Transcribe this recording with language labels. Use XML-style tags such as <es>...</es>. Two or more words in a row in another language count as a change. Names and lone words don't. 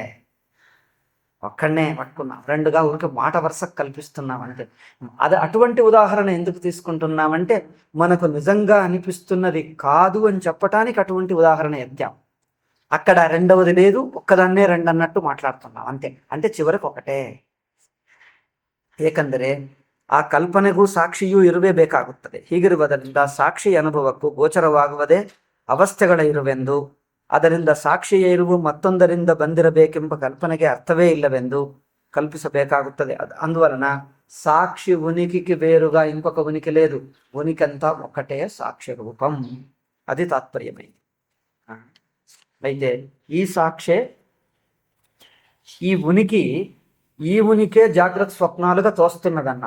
<te>ఒక్కడనే పట్టుకున్నాం, రెండుగా ఊరికే మాట వరుసకు కల్పిస్తున్నాం, అంతే. అది అటువంటి ఉదాహరణ ఎందుకు తీసుకుంటున్నామంటే మనకు నిజంగా అనిపిస్తున్నది కాదు అని చెప్పటానికి అటువంటి ఉదాహరణ ఎత్తాం. అక్కడ రెండవది లేదు, ఒక్కదాన్నే రెండు అన్నట్టు మాట్లాడుతున్నాం, అంతే. అంటే చివరికి ఒకటే.</te> <kn>ಏಕೆಂದರೆ ಆ ಕಲ್ಪನೆಗೂ ಸಾಕ್ಷಿಯೂ ಇರಬೇಕಾಗುತ್ತದೆ. ಹೀಗಿರುವುದರಿಂದ ಸಾಕ್ಷಿ ಅನುಭವಕ್ಕೂ ಗೋಚರವಾಗುವುದೇ ಅವಸ್ಥೆಗಳ ಇರುವೆಂದು, ಅದರಿಂದ ಸಾಕ್ಷಿಯ ಇರುವು ಮತ್ತೊಂದರಿಂದ ಬಂದಿರಬೇಕೆಂಬ ಕಲ್ಪನೆಗೆ ಅರ್ಥವೇ ಇಲ್ಲವೆಂದು కల్పించబేకాగుతుంది.</kn> <te>అందువలన సాక్షి ఉనికికి వేరుగా ఇంకొక ఉనికి లేదు, ఉనికంతా ఒకటే సాక్షి రూపం. అది తాత్పర్యమైంది. అయితే ఈ సాక్షే, ఈ ఉనికి, ఈ ఉనికే జాగ్రత్త స్వప్నాలుగా తోస్తున్నదన్నాం.</te>